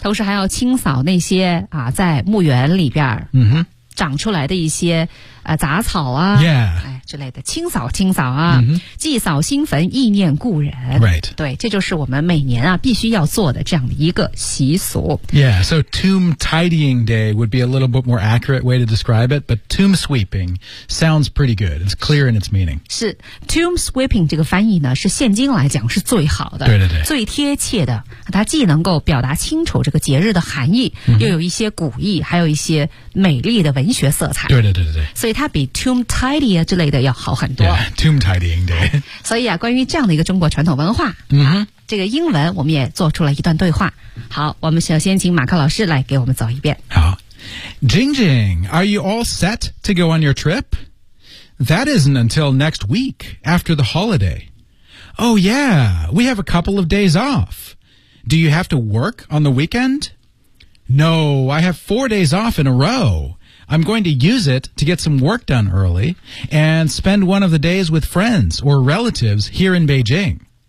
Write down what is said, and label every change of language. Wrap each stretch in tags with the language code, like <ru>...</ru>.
<zh>同时还要清扫那些、啊、在墓园里边、</zh> <en>mm-hmm.</en> <zh>长出来的一些、杂草啊、</zh> <en>yeah.</en> <zh>哎、之类的清扫清扫啊、</zh> <en>mm-hmm.</en> <zh>祭扫新坟意念故人、</zh> <en>right.</en> <zh>对这就是我们每年、啊、必须要做的这样的一个习俗</zh> <en>Yeah, so tomb tidying day would be a little bit more accurate way to describe it But tomb sweeping sounds pretty good It's clear in its meaning</en> <zh>是 Tomb sweeping 这个翻译呢是现今来讲是最好的对对对最贴切的它既能够表达清楚这个节日的含义、 mm-hmm. 又有一些古意还有一些美丽的文学色彩对对对对所以它比 tomb tidy 之类的要好很多</zh> <en>yeah, tomb tidying day</en> <zh>所以啊关于这样的一个中国传统文化、</zh> <en>mm-hmm.</en> <zh>这个英文我们也做出了一段对话好我们首先请马克老师来给我们走一遍</zh> <en>好 Jing Jing Are you all set to go on your trip? That isn't until next week after the holiday Oh yeah We have a couple of days offDo you have to work on the weekend? No, I have 4 days off in a row. I'm going to use it to get some work done early and spend one of the days with friends or relatives here in Beijing.</en>